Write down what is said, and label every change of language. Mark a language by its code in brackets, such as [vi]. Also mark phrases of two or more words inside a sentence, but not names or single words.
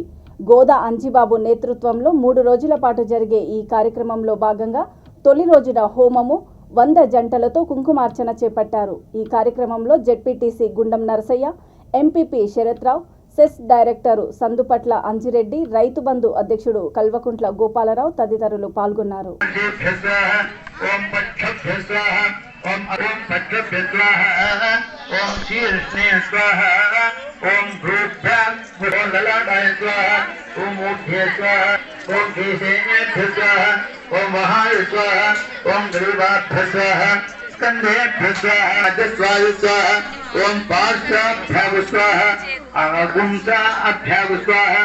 [te] గోదా అంజిబాబు నేతృత్వంలో 3 రోజుల పాటు జరిగే ఈ కార్యక్రమంలో భాగంగా తొలి రోజున హోమము, 100 జంటలతో కుంకుమార్చన చేపట్టారు. ఈ కార్యక్రమంలో జెడ్పీటీసీ గుండం నరసయ్య, ఎంపీపీ శరత్రావు, సెస్ డైరెక్టరు సందుపట్ల అంజిరెడ్డి, రైతు బంధు అధ్యక్షుడు కల్వకుంట్ల గోపాలరావు తదితరులు పాల్గొన్నారు. [sa] ओम महाय स्वाहा, ओम ग्रीवाभ्य स्वाहा, स्कंधेभ्य स्वाहा, अजस्वाय स्वाहा, ओम पार्श्वाभ्य स्वाहा, अगुंसाभ्य स्वाहा,